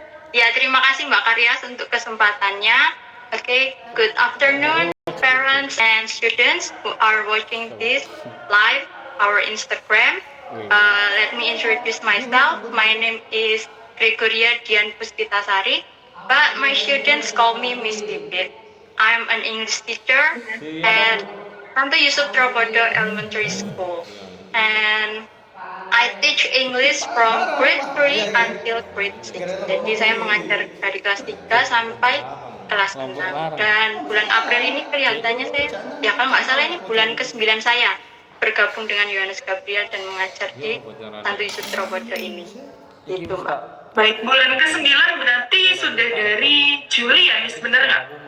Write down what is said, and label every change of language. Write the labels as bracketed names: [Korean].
[Indonesian] Ya, terima kasih Mbak Karyas untuk kesempatannya. [English] Oke, good afternoon, parents and students who are watching this live our Instagram. Let me introduce myself. My name is Gregoria Dian Puspitasari, but my students call me Miss Pipit. I'm an English teacher at Santo Yusuf Trobodo Elementary School, and I teach English from grade 3 until grade 6. [Indonesian] Jadi saya mengajar dari kelas 3 sampai kelas 6. Dan bulan April ini kelihatannya saya, ya kalau nggak salah ini bulan ke-9 saya bergabung dengan Yohanes Gabriel dan mengajar di Santo Yusuf Trobodo ini. Gitu, Mbak. Baik, bulan ke-9 berarti sudah dari Juli ya, Miss, bener nggak?